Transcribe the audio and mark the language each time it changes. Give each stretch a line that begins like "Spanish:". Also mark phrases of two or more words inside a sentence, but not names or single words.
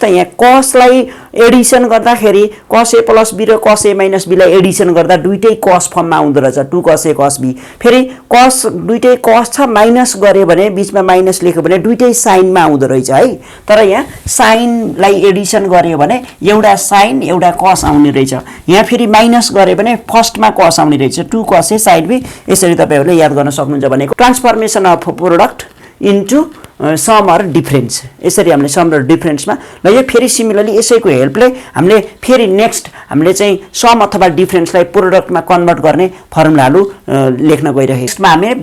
Nepali: त यहाँ cos लाई एडिसन गर्दाखेरि
English: cos a plus b
Nepali: र
English: cos a minus b
Nepali: लाई एडिसन गर्दा दुईटै cos फर्ममा आउँदो रहेछ
English: 2 cos a cos b
Nepali: फेरि cos दुईटै cos छ माइनस गरे भने बीचमा माइनस लेख्यो भने दुईटै sin मा आउँदो रहेछ है तर यहाँ sin लाई एडिसन गर्यो भने एउटा sin एउटा cos आउने रहेछ यहाँ फेरि माइनस गरे भने फर्स्टमा cos आउने रहेछ
English: 2 cos a sin b
Nepali: यसरी तपाईहरुले याद गर्न सक्नुहुन्छ भनेको
English: transformation of product into sum or difference
Nepali: यसरी हामीले सम र डिफरेन्समा ल यो फेरि सिमिलरली यसैको हेल्पले हामीले फेरि नेक्स्ट हामीले चाहिँ सम अथवा डिफरेन्सलाई प्रोडक्टमा कन्भर्ट गर्ने फर्मुलाहरु लेख्न गइरहेको छौं यसमा हामी